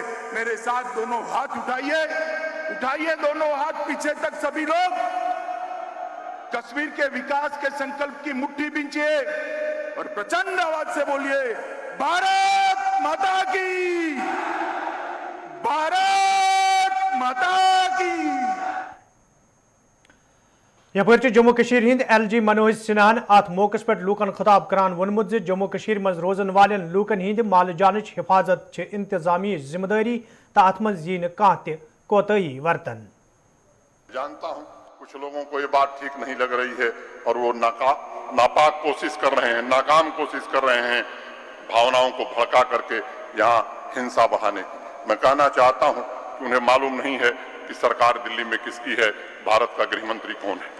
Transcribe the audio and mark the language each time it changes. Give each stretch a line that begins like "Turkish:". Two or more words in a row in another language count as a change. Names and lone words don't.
Hindi: मेरे साथ दोनों हाथ उठाइए, उठाइए दोनों हाथ पीछे तक सभी लोग। कश्मीर के विकास के संकल्प की मुट्ठी बींचिए और प्रचंड आवाज से बोलिए, भारत माता की, भारत माता की।
Kashmiri: यपरि जम्मू कश्मीर हिंद LG मनोज सिन्हान अत मौके पे लूकन खिताब करान वोनमुत जम्मू कश्मीर मज रोजन वालेन लूकन हिंद माल जानच हिफाजत इंतजामी जिम्मेदारी तो अत मज यी कह कोताही वर्तन।
Hindi: जानता हूं कुछ लोगों को ये बात ठीक नहीं लग रही है और वो नापाक कोशिश कर रहे हैं, नाकाम कोशिश कर रहे हैं भावनाओं को भड़का करके यहाँ हिंसा बढ़ाने की। मैं कहना चाहता हूं कि उन्हें मालूम नहीं है कि सरकार दिल्ली में किसकी है, भारत का गृह मंत्री कौन है।